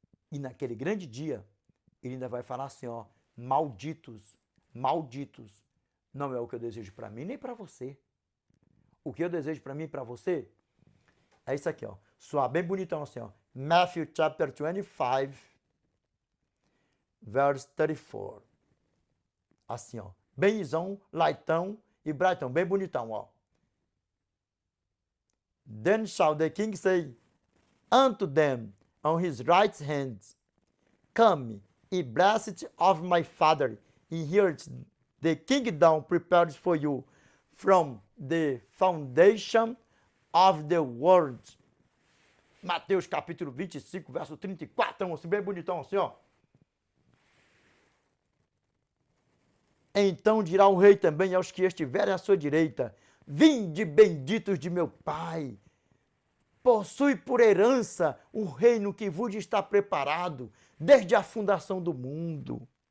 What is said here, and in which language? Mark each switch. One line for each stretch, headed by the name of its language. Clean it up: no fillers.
Portuguese: E naquele grande dia, ele ainda vai falar assim, malditos, malditos. Não é o que eu desejo para mim nem para você. O que eu desejo para mim e para você é isso aqui, soar bem bonitão assim,
English: Matthew chapter 25, verse 34.
Portuguese: Assim, benzão, lightão e brightão, bem bonitão,
English: Then shall the king say unto them on his right hand, Come, ye blessed of my father, inherit the kingdom prepared for you from the foundation of the world.
Portuguese: Mateus capítulo 25, verso 34, assim, bem bonitão assim, Então dirá o rei também aos que estiverem à sua direita, vinde benditos de meu Pai, possui por herança o reino que vos está preparado desde a fundação do mundo.